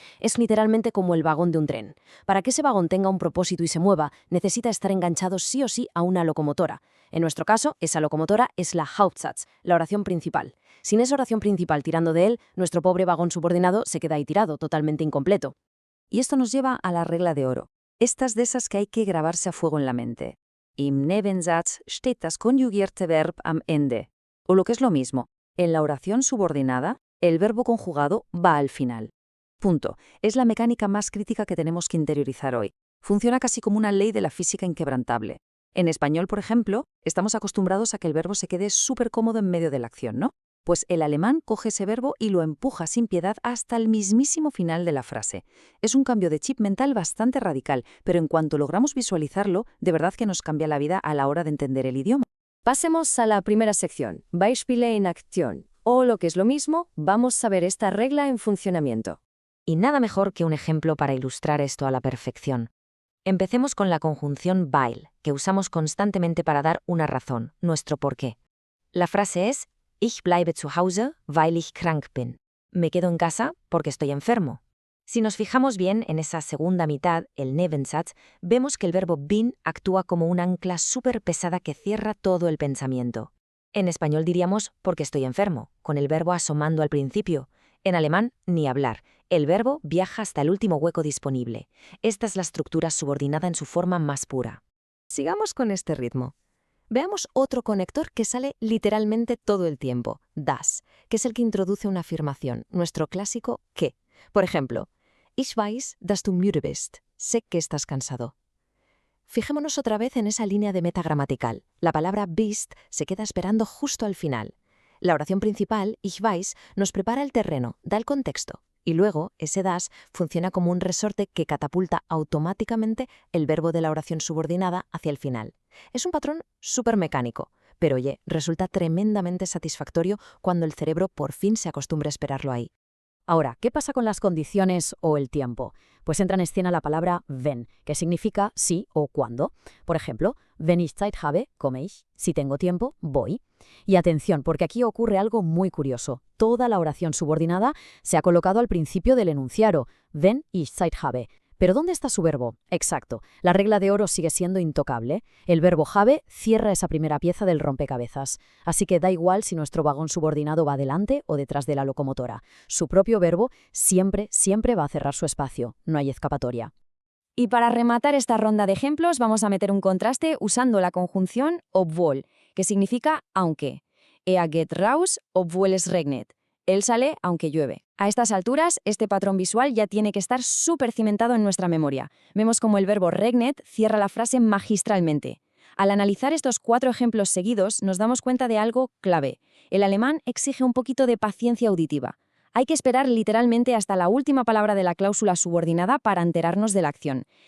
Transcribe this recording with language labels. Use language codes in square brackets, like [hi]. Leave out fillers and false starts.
[es] Es literalmente como el vagón de un tren. Para que ese vagón tenga un propósito y se mueva, necesita estar enganchado sí o sí a una locomotora. En nuestro caso, esa locomotora es la Hauptsatz, la oración principal. Sin esa oración principal tirando de él, nuestro pobre vagón subordinado se queda ahí tirado, totalmente incompleto. Y esto nos lleva a la regla de oro. Estas de esas que hay que grabarse a fuego en la mente. [de] Im Nebensatz steht das konjugierte Verb am Ende. [es] O lo que es lo mismo, en la oración subordinada, el verbo conjugado va al final. Punto. Es la mecánica más crítica que tenemos que interiorizar hoy. Funciona casi como una ley de la física inquebrantable. En español, por ejemplo, estamos acostumbrados a que el verbo se quede súper cómodo en medio de la acción, ¿no? Pues el alemán coge ese verbo y lo empuja sin piedad hasta el mismísimo final de la frase. Es un cambio de chip mental bastante radical, pero en cuanto logramos visualizarlo, de verdad que nos cambia la vida a la hora de entender el idioma. Pasemos a la primera sección, [de] Beispiele in Aktion. [es] O lo que es lo mismo, vamos a ver esta regla en funcionamiento. Y nada mejor que un ejemplo para ilustrar esto a la perfección. Empecemos con la conjunción weil, que usamos constantemente para dar una razón, nuestro porqué. La frase es [de] Ich bleibe zu Hause, weil ich krank bin. [es] Me quedo en casa porque estoy enfermo. Si nos fijamos bien en esa segunda mitad, el Nebensatz, vemos que el verbo bin actúa como un ancla súper pesada que cierra todo el pensamiento. En español diríamos porque estoy enfermo, con el verbo asomando al principio. En alemán, ni hablar. El verbo viaja hasta el último hueco disponible. Esta es la estructura subordinada en su forma más pura. Sigamos con este ritmo. Veamos otro conector que sale literalmente todo el tiempo, das, que es el que introduce una afirmación, nuestro clásico que. Por ejemplo, [de] Ich weiß, dass du müde bist. [es] Sé que estás cansado. Fijémonos otra vez en esa línea de meta gramatical. La palabra bist se queda esperando justo al final. La oración principal, [de] Ich weiß, [es] nos prepara el terreno, da el contexto. Y luego, ese das funciona como un resorte que catapulta automáticamente el verbo de la oración subordinada hacia el final. Es un patrón súper mecánico, pero oye, resulta tremendamente satisfactorio cuando el cerebro por fin se acostumbra a esperarlo ahí. Ahora, ¿qué pasa con las condiciones o el tiempo? Pues entra en escena la palabra wenn, que significa sí o cuando. Por ejemplo, [de] wenn ich Zeit habe, komme ich. [es] Si tengo tiempo, voy. Y atención, porque aquí ocurre algo muy curioso. Toda la oración subordinada se ha colocado al principio del enunciado, [de] wenn ich Zeit habe. [es] ¿Pero dónde está su verbo? Exacto. La regla de oro sigue siendo intocable. El verbo have cierra esa primera pieza del rompecabezas. Así que da igual si nuestro vagón subordinado va delante o detrás de la locomotora. Su propio verbo siempre, siempre va a cerrar su espacio. No hay escapatoria. Y para rematar esta ronda de ejemplos, vamos a meter un contraste usando la conjunción obwohl, que significa aunque. [de] Er geht raus, obwohl es regnet. [es] Él sale aunque llueve. A estas alturas, este patrón visual ya tiene que estar súper cimentado en nuestra memoria. Vemos como el verbo regnet cierra la frase magistralmente. Al analizar estos 4 ejemplos seguidos, nos damos cuenta de algo clave. El alemán exige un poquito de paciencia auditiva. Hay que esperar literalmente hasta la última palabra de la cláusula subordinada para enterarnos de la acción.